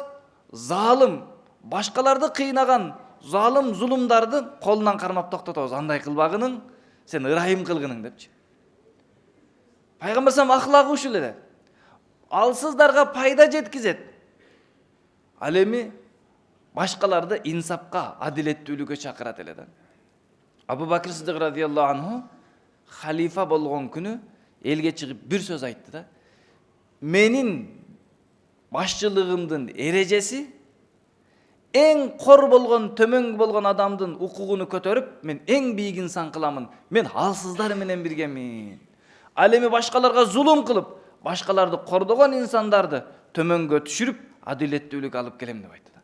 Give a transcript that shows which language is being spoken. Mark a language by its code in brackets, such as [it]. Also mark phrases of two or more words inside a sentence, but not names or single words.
[ky] Залым, башкаларды кыйнаган залым зулумдарды колунан кармап токтотобуз. Андай кылбагының, сен ырайым кылгының депчи. Пайгамбар сам ахлагы ушул эле. Алсыздарга пайда жеткизет. Ал эми башкаларды инсапка, адилеттүүлүккө чакырат эле да. Абу Бакр Сиддик [ar] رضي الله عنه [ky] халифа болгон күнү элге чыгып бир сөз айтты да. Менин башчылыгымдын эрежеси эң кор болгон, төмөн болгон адамдын укугуну көтөрүп, мен эң бийик инсан кыламын. Мен алсыздар менен биргемин. Ал эми башкаларга зулум кылып, башкаларды кордогон инсандарды төмөнгө түшүрүп, адилеттүүлүк алып келем деп айтты.